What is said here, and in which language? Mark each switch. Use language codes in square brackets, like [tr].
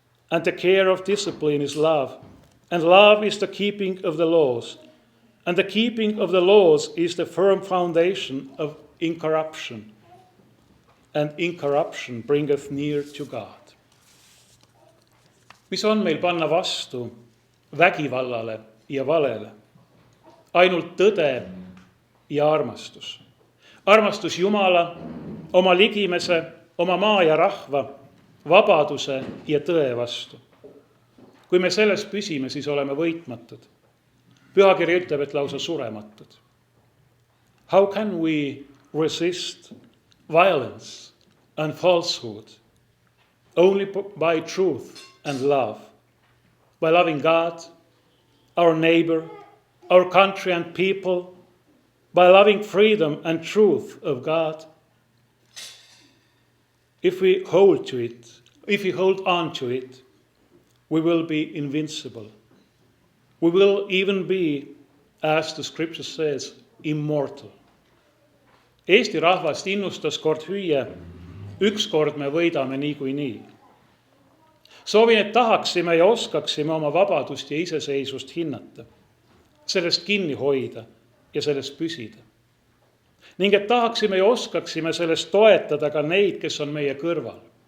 [en] And the care of discipline is love, and love is the keeping of the laws. And the keeping of the laws is the firm foundation of incorruption. And incorruption bringeth near to God. [et] Mis on meil panna vastu vägivallale ja valele? Ainult tõde ja armastus. Armastus Jumala, oma ligimese, oma maa ja rahva, vabaduse ja tõe vastu. Kui me selles püsime, siis oleme võitmatud. Pühakiri ütleb, et lausa surematud. [en] How can we resist violence and falsehood? Only by truth and love. By loving God, our neighbor, our country and people, by loving freedom and truth of God. If we hold to it, if we hold on to it, we will be invincible. We will even be, as the scripture says, immortal. [et] Eesti rahvast innustas kord hüüe, ükskord me võidame niikuinii. Soovin, et tahaksime ja oskaksime oma vabadust ja iseseisvust hinnata, sellest kinni hoida ja sellest püsida. Ning et tahaksime ja oskaksime sellest toetada ka neid, kes on meie kõrval.